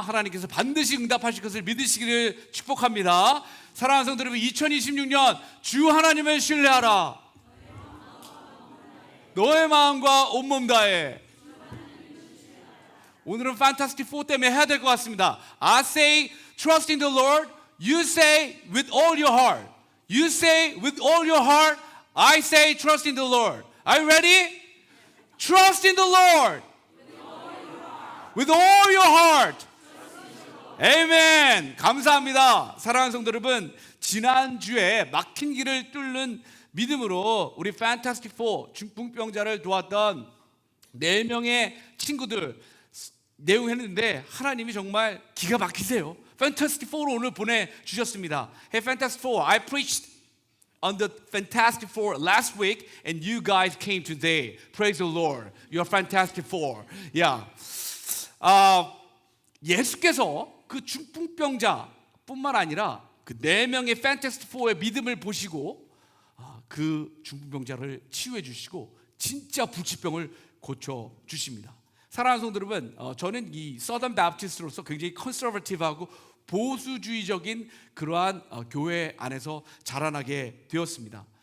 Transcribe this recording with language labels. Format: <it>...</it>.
<ko>하나님께서 반드시 응답하실 것을 믿으시기를 축복합니다. 사랑하는 성도 여러분, 2026년 주 하나님을 신뢰하라. 너의 마음과 온몸 다해. 오늘은 Fantastic Four 때문에 해야 될 것 같습니다.</ko> <en>I say trust in the Lord. You say with all your heart. You say with all your heart. I say trust in the Lord. Are you ready? Trust in the Lord. With all your heart. 아멘.</en> <ko>감사합니다. 사랑하는 성도 여러분, 지난주에 막힌 길을 뚫는 믿음으로 우리 Fantastic Four 중풍병자를 도왔던 4명의 친구들 내용 했는데 하나님이 정말 기가 막히세요. Fantastic Four로 오늘 보내주셨습니다.</ko> <en>Hey Fantastic Four, I preached on the Fantastic Four last week and you guys came today. Praise the Lord. You're Fantastic Four. Yeah.</en> <ko>예수께서 그 중풍병자뿐만 아니라 그 4명의 Fantastic Four의 믿음을 보시고 그 중풍병자를 치유해 주시고 진짜 불치병을 고쳐 주십니다. 사랑하는 성도 여러분, 저는 이 서던 바프티스트로서 굉장히 컨서버티브하고 보수주의적인 그러한 교회 안에서 자라나게 되었습니다.</ko>